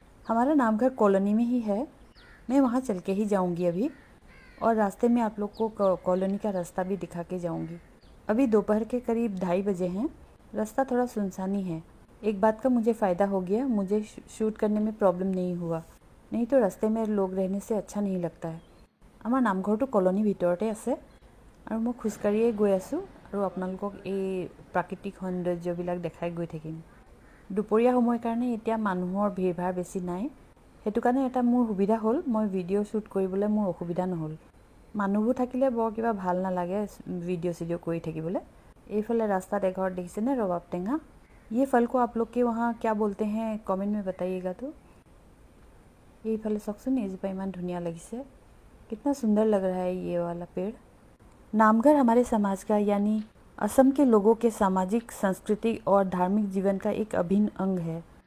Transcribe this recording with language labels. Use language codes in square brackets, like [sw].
[hi] हमारा नामघर कॉलोनी में ही है। मैं वहाँ चल के ही जाऊँगी अभी, और रास्ते में आप लोग को कॉलोनी का रास्ता भी दिखा के जाऊँगी। अभी दोपहर के करीब 2:30 बजे हैं। रास्ता थोड़ा सुनसान ही है। एक बात का मुझे फ़ायदा हो गया, मुझे शूट करने में प्रॉब्लम नहीं हुआ, नहीं तो रास्ते में लोग रहने से अच्छा नहीं लगता है। [as] आमार नामघरটো कॉलोनी ভিতৰতে আছে আৰু মই খোজকাঢ়িয়ে গৈ আছোঁ আৰু আপোনালোকক এই প্ৰাকৃতিক সৌন্দৰ্যবিলাক দেখাই গৈ থাকিম। দুপৰীয়া সময়ৰ কাৰণে এতিয়া মানুহৰ ভিৰ-ভাৰ বেছি নাই, সেইটো কাৰণে এটা মোৰ সুবিধা হ'ল, মই ভিডিঅ' শ্বুট কৰিবলৈ মোৰ অসুবিধা নহ'ল। মানুহবোৰ থাকিলে বৰ কিবা ভাল নালাগে ভিডিঅ' কৰি থাকিবলৈ। এইফালে ৰাস্তাত এঘৰত দেখিছেনে ৰবাব টেঙা। [hi] ये फल को आप लोग के वहाँ क्या बोलते हैं कमेंट में बताइएगा। तो ये फल [as] सकसुन एजोपा इमान धुनिया लगिसे, [hi] कितना सुंदर लग रहा है ये वाला पेड़। नामघर हमारे समाज का यानी असम के लोगों के सामाजिक, सांस्कृतिक और धार्मिक जीवन का एक अभिन्न अंग है।